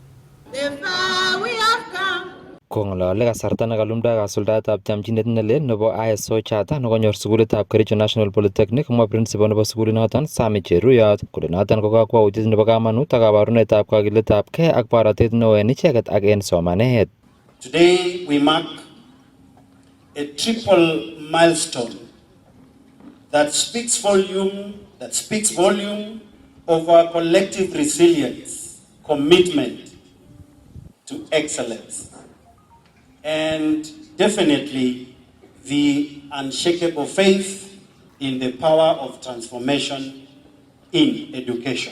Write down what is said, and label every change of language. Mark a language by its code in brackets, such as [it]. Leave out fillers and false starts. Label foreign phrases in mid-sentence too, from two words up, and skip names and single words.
[kln] Kong'alali kasarta nekalumda kasuldaetab chamchinet nelel nebo ISO Charter nekonyor sugulitab Kericho National Polytechnic, komwa principal nebo sugulinoton Sami Cheruyot kole noton ko kakwautiet nebo kamanut ak kabarunetab kakiletabgei ak borotet neo en icheket ak en somanet. [en] Today we mark a triple milestone that speaks volume of our collective resilience, commitment to excellence, and definitely the unshakable faith in the power of transformation in education.